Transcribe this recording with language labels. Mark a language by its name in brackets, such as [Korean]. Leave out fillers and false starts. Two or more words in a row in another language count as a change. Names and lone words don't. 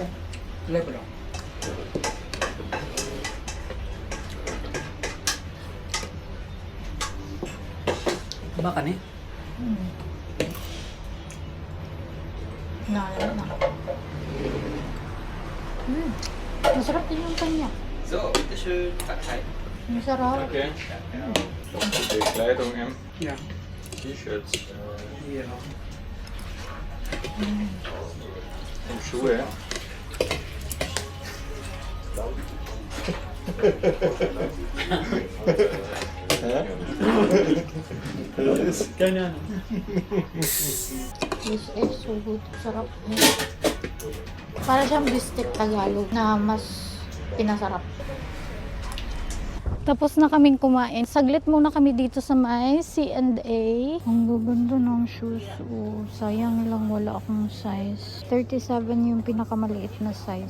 [Filipino] Level lang. Ba ka ni? Nalala na. Masarap din yung kanya. [German] So, bitteschön, Partei. [Filipino] Ang sarap. [German] Okay. Die Kleidung, Ja. T-Shirts Hier. und Schuhe. Keine Ahnung. [English] This is so good. [Filipino] Sarap. Para siyang bistek Tagalog na mas pinasarap. Tapos na kaming kumain. Saglit muna kami dito sa may C&A. Ang gaganda ng shoes. Oh, sayang lang wala akong size. 37 yung pinakamaliit na size.